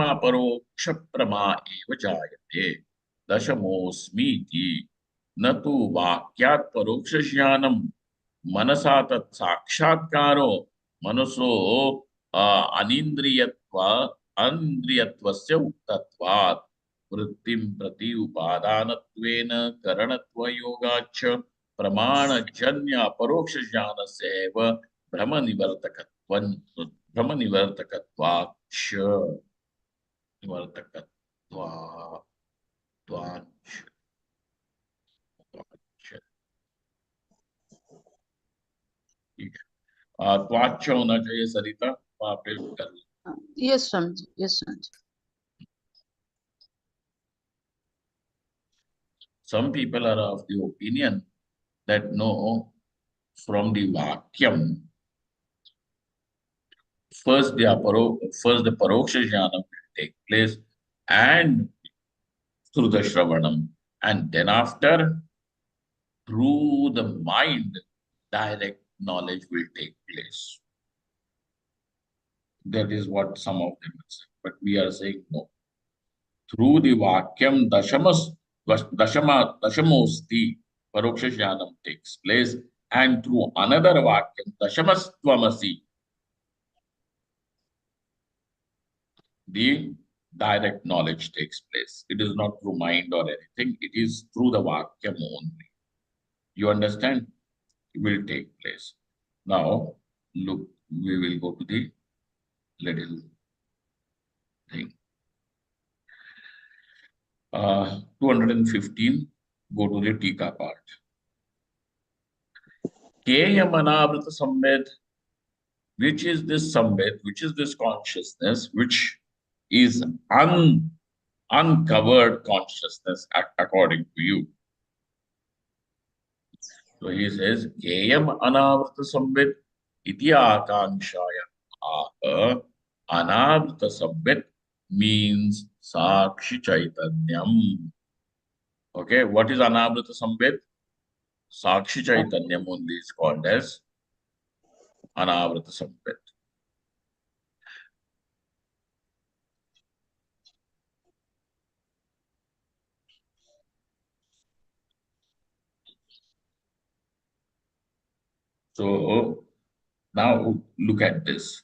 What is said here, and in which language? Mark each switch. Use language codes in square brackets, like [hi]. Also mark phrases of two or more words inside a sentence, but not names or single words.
[sa] अपरोक्ष प्रमा एव जायते दशमोऽस्मीति न तु वाक्यात् परोक्ष ज्ञानं मनसा तत् साक्षात्कारो मनसो अनिन्द्रियत्व अन्द्रियत्वस्य उक्तत्वात् वृत्तिं प्रति उपादानत्वेन करणत्वयोगाच्च प्रमाणजन्य अपरोक्ष ज्ञानस्य एव भ्रमनिवर्तकत्वं भ्रमनिवर्तकत्वाच्च [hi] निवर्तकत्वाच्च ठीक है त्वाच्च होना चाहिए सरिता वहां पे कर लो [en] Yes, Swamiji. Yes, Swamiji. some people are of the opinion that no, from the vakyam, first the [sa] परोक्ष ज्ञान [en] will take place and through the shravanam, and then after through the mind, direct knowledge will take place. That is what some of them say. But we are saying no. Through the [sa] वाक्यम् दशमोऽस्मि, परोक्ष ज्ञानम् [en] takes place, and through another vakyam, dashamastvamasi, the direct knowledge takes place. It is not through mind or anything, it is through the vakyam only. You understand? It will take place. Now, look, we will go to the little thing. 215, go to the Tika part. [sa] केयम् अनावृता संवित्, [en] which is this samved, which is this consciousness, which is uncovered consciousness according to you. So he says, [sa] केयम् अनावृता संवित् इति आकाङ्क्षया. अनावृता संवित् means साक्षि चैतन्यम्. [en] Okay, what is [sa] अनावृता संवित्? साक्षि चैतन्यम् [en] only is called as [sa] अनावृता संवित्. [en] So now look at this.